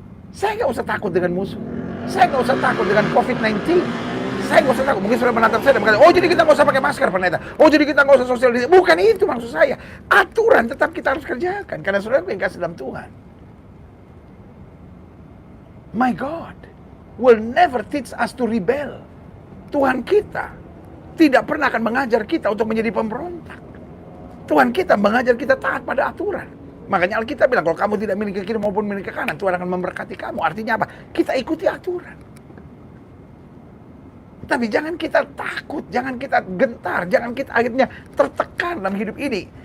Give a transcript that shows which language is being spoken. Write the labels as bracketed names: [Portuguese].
[Indonesian] Saya gak usah takut dengan musuh. Saya gak usah takut dengan COVID-19. Saya gak usah takut. Mungkin saudara menatap saya dan berkata, oh jadi kita gak usah pakai masker pendeta. Oh jadi kita gak usah social distancing. Bukan itu maksud saya. Aturan tetap kita harus kerjakan. Karena saudara yang kasih dalam Tuhan. [English] My God will never teach us to rebel. [Indonesian] Tuhan kita tidak pernah akan mengajar kita untuk menjadi pemberontak. Tuhan kita mengajar kita taat pada aturan. Makanya Alkitab bilang, kalau kamu tidak milik ke kiri maupun milik ke kanan, Tuhan akan memberkati kamu. Artinya apa? Kita ikuti aturan. Tapi jangan kita takut, jangan kita gentar, jangan kita akhirnya tertekan dalam hidup ini.